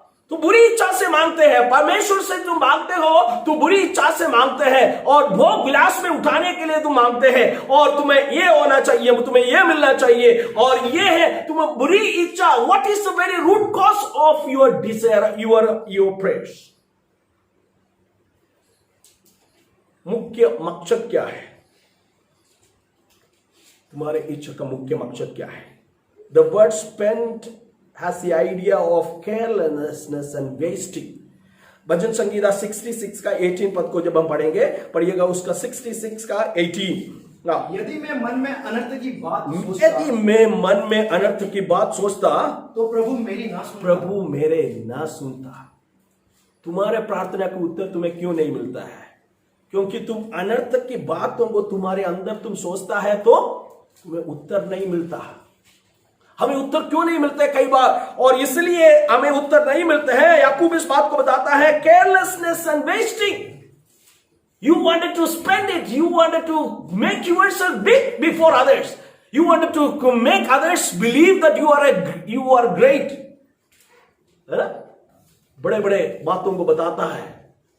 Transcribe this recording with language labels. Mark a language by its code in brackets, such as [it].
[hi] तो बुरी इच्छा से मांगते हैं, परमेश्वर से तुम मांगते हो तो बुरी इच्छा से मांगते हैं, और भोग विलास में उठाने के लिए तुम मांगते हैं, और तुम्हें ये होना चाहिए, तुम्हें ये मिलना चाहिए, और ये है तुम्हें बुरी इच्छा। [en] What is the very root cause of your desire, your prayers? [hi] मुख्य मकसद क्या है? तुम्हारे इच्छा का मुख्य मकसद क्या है? [en] The word spent has the idea of carelessness and wasting. [hi] भजन संगीता 66 का 18 पद को जब हम पढ़ेंगे, पढ़िएगा उसका 66 का 18। यदि मैं मन में अनर्थ की बात सोचता, यदि मैं मन में अनर्थ की बात सोचता, तो प्रभु मेरी ना सुनता, प्रभु मेरे ना सुनता। तुम्हारे प्रार्थना का उत्तर तुम्हें क्यों नहीं मिलता है? क्योंकि तुम अनर्थ की बातों को तुम्हारे अंदर तुम सोचता है, तो तुम्हें उत्तर नहीं मिलता। हमें उत्तर क्यों नहीं मिलते कई बार, और इसलिए हमें उत्तर नहीं मिलते हैं। याकूब इस बात को बताता है, [en] Carelessness and wasting. You wanted to spend it, you wanted to make yourself big before others, you wanted to make others believe that you are great। [hi] बड़े बड़े बातों को बताता है।